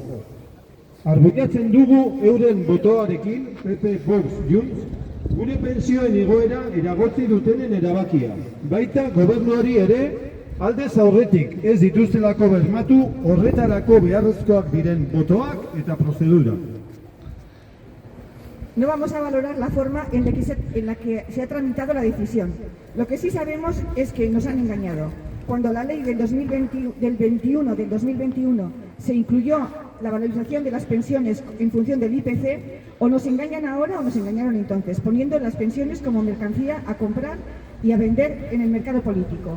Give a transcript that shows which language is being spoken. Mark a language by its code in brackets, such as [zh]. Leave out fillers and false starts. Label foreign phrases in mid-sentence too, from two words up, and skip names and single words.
[eu] Argudiatzen dugu euren botoarekin, PP, Vox, Junts, gure pentsioen igoera eragotzi dutenen erabakia. Baita gobernuari ere aldez aurretik ez dituztelako bermatu horretarako beharrezkoak diren botoak eta prozedura. [es] No vamos a valorar la forma en la que se ha tramitado la decisión. Lo que sí sabemos es que nos han engañado. Cuando la ley del 2021 se incluyó la valorización de las pensiones en función del IPC, o nos engañan ahora o nos engañaron entonces, poniendo las pensiones como mercancía a comprar y a vender en el mercado político.